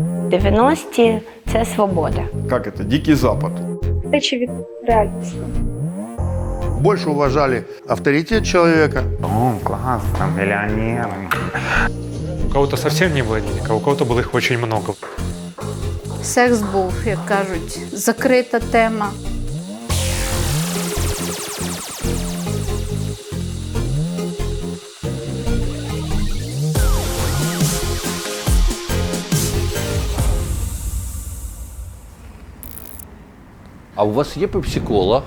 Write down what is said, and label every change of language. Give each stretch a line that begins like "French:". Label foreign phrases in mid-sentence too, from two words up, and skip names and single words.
Ukrainian: 90-ті – це свобода.
Russian: Как это? Дикий Запад.
Ukrainian: Речі від реальності.
Russian: Больше уважали авторитет человека. О, класс, там миллионер. У кого-то совсем не было денег, а у кого-то было их очень много.
Ukrainian: Секс був, як кажуть, закрита тема. А у вас є пепсі-кола?